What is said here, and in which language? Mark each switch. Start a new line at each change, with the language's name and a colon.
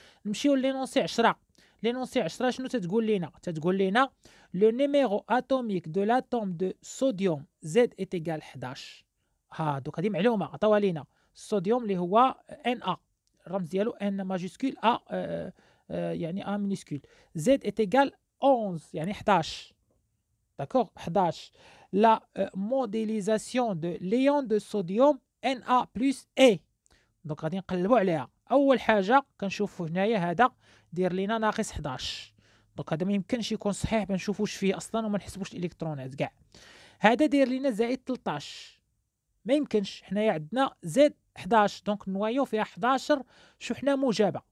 Arabic: نمشيو لي نونسي 10. لي نونسي 10 شنو تتقول لينا؟ تتقول لينا لو نيميرو اتوميك دو لاتوم دو صوديوم زد ايت ايغال 11. دوك هادي معلومه عطاوها لينا. الصوديوم اللي هو ان الرمز ديالو ان ماجيسكول يعني ا مينيسكول. زد ايت ايغال 11 يعني 11، داكوغ 11.
French: La modélisation de l'ion de sodium Na plus A.
Arabic: دونك غادي نقلبوا عليها. اول حاجه كنشوفوا هنايا هذا دير لينا ناقص 11، دونك هذا ما يمكنش يكون صحيح، ما نشوفوش فيه اصلا وما نحسبوش الالكترونات كاع. هذا داير لينا زائد 13، ما يمكنش، حنايا عندنا زد 11، دونك النوايو فيها 11 شحنه موجبه.